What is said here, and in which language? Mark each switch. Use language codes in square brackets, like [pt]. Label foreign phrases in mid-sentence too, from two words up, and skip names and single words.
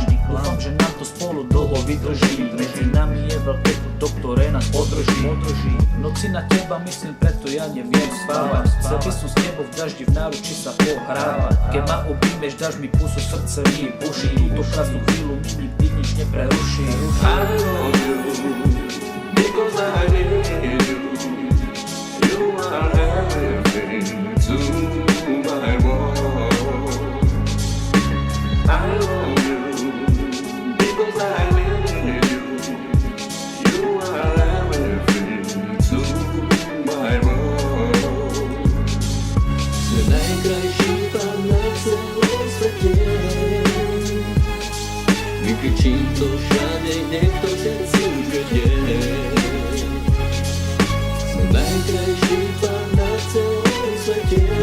[sk] Dúfam, že nám to spolu dlho vydrží. Medzi nami je veľké puto, ktoré nás podrží. V noci na teba myslím, preto ja neviem spávať. Chcel by som s tebou v daždi v náruči sa pohrávať. Keď ma objímeš, dáš mi pusu, srdce mi buší. Túto krásnu chvíľu mi nikdy nič nepreruší. [en] I love you because I need you. You are everything to my world. I love you because I need you. You are everything to my world. [sk] Sme najkrajší pán na celom svete. Vykričím to všade, nech to všetci už vedie. Sme najkrajší pán na celom svete.